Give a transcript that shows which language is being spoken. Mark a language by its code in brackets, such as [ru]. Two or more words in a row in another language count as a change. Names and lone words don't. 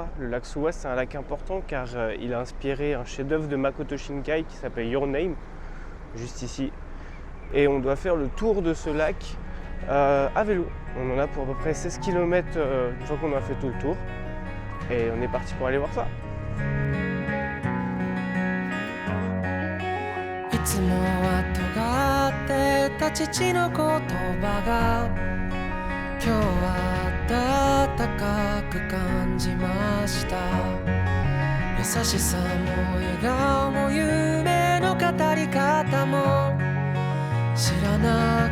[fr] Le lac Suwa, c'est un lac important car il a inspiré un chef-d'œuvre de Makoto Shinkai qui s'appelle Your Name, juste ici. Et on doit faire le tour de ce lac à vélo. On en a pour à peu près 16 km une fois qu'on a fait tout le tour. Et on est parti pour aller voir ça. [ja] いつもは尖ってた父の言葉が今日は温かく感じました優しさも笑顔も夢の語り方も知らな